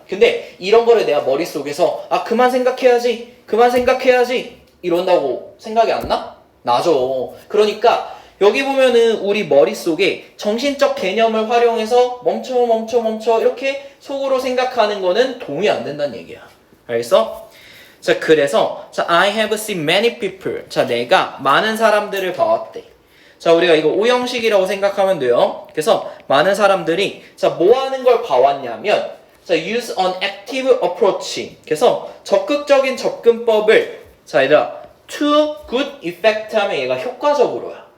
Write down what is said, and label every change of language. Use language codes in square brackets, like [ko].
[ko] 근데 이런 거를 내가 머릿속에서 아, 그만 생각해야지 이런다고 생각이 안 나? 나죠. 그러니까 여기 보면은 우리 머릿속에 정신적 개념을 활용해서 멈춰 이렇게 속으로 생각하는 거는 도움이 안 된다는 얘기야. 알겠어? 자, 그래서 자, [en] I have seen many people. [ko] 자, 내가 많은 사람들을 봐왔대. 자, 우리가 이거 오형식이라고 생각하면 돼요. 그래서 많은 사람들이 자, 뭐 하는 걸 봐왔냐면 자, [en] use an active approach. [ko] 그래서 적극적인 접근법을 자, 얘들아 [en] to good effect [ko] 하면 얘가 효과적으로야.